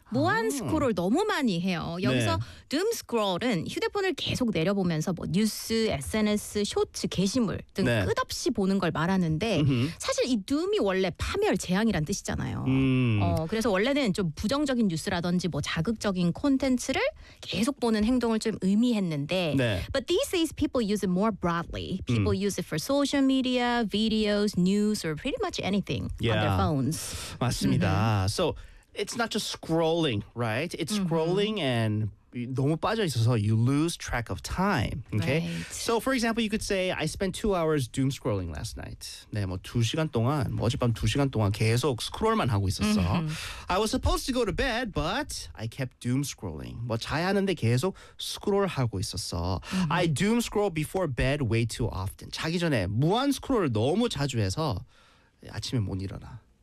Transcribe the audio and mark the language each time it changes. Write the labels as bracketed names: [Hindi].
[Korean] 무한 스크롤 너무 많이 해요. 여기서 네. doom scroll은 휴대폰을 계속 내려보면서 뭐 뉴스, SNS, 쇼츠, 게시물 등 네. 끝없이 보는 걸 말하는데 사실 이 doom이 원래 파멸, 재앙이란 뜻이잖아요. 그래서 원래는 좀 부정적인 뉴스라든지 뭐 자극적인 콘텐츠를 계속 보는 행동을 좀 의미했는데 네. [English] But these days people use it more broadly. People use it for social media, videos, news, or pretty much anything on their phones. [Korean] 맞습니다. [English] So it's not just scrolling, right? It's scrolling and [Korean] 너무 빠져 있어서 [English] you lose track of time, okay? Right. So for example, you could say I spent 2 hours doom scrolling last night. [Korean] 네, 뭐 2시간 동안 뭐 어젯밤 2시간 동안 계속 스크롤만 하고 있었어. [English] I was supposed to go to bed, but I kept doom scrolling. [Korean] 뭐 자야 하는데 계속 스크롤하고 있었어. [English] I doom scroll before bed way too often. [Korean] 자기 전에 무한 스크롤을 너무 자주 해서 아침에 못 일어나.